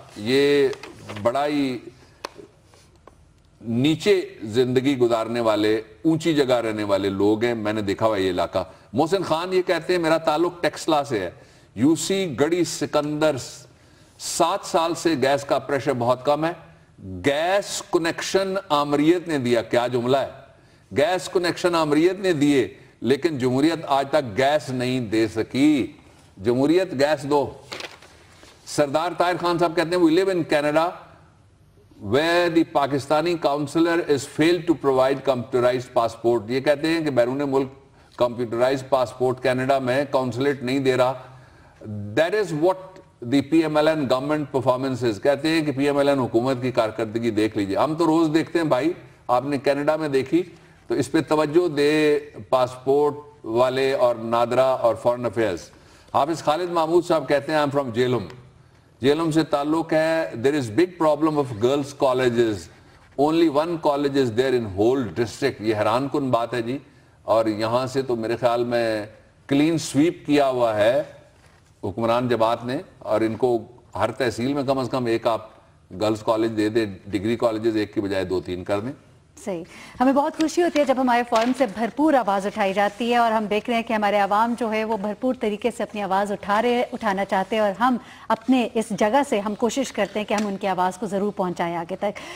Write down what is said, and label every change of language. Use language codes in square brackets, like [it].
[ur] یہ بڑا ہی نیچے زندگی گزارنے والے, اونچی جگہ رہنے والے لوگ ہیں, میں نے دیکھا ہوا یہ علاقہ. محسن خان یہ کہتے ہیں میرا تعلق ٹیکسلا سے ہے, UC گڑی سکندر, 7 سال سے گیس کا پریشر بہت کم ہے. گیس کنیکشن آمریت نے دیا, کیا جملہ ہے, گیس کنیکشن آمریت نے دیے لیکن جمہوریت آج تک گیس نہیں دے سکی. جمہوریت گیس دو. سردار طاہر خان صاحب کہتے ہیں [en] we live in Canada where the Pakistani consular is failed to provide computerized passport. [ur] یہ کہتے ہیں کہ بیرون ملک کمپیوٹرائزڈ پاسپورٹ کینیڈا میں کونسلیٹ نہیں دے رہا. [en] That is what the PMLN government performance is. [ur] کہتے ہیں کہ PMLN حکومت کی کارکردگی دیکھ لیجئے. ہم تو روز دیکھتے ہیں بھائی, آپ نے کینیڈا میں دیکھی تو اس پہ توجہ دے پاسپورٹ والے اور نادرا اور فورن افیئرز. حافظ خالد محمود صاحب کہتے ہیں [en] I'm from [ur] جیلم سے تعلق ہے. [en] There is big problem of girls colleges. Only one college is there in whole district. [ur] یہ حیران کن بات ہے جی, اور یہاں سے تو میرے خیال میں کلین سویپ کیا ہوا ہے حکمران جماعت نے, اور ان کو ہر تحصیل میں کم از کم ایک آپ گرلز کالج دے دیں, ڈگری کالجز ایک کی بجائے 2-3 کر دیں. صحیح. ہمیں بہت خوشی ہوتی ہے جب ہمارے فورم سے بھرپور آواز اٹھائی جاتی ہے, اور ہم دیکھ رہے ہیں کہ ہمارے عوام جو ہے وہ بھرپور طریقے سے اپنی آواز اٹھانا چاہتے ہیں, اور ہم اپنے اس جگہ سے ہم کوشش کرتے ہیں کہ ہم ان کی آواز کو ضرور پہنچائیں آگے تک.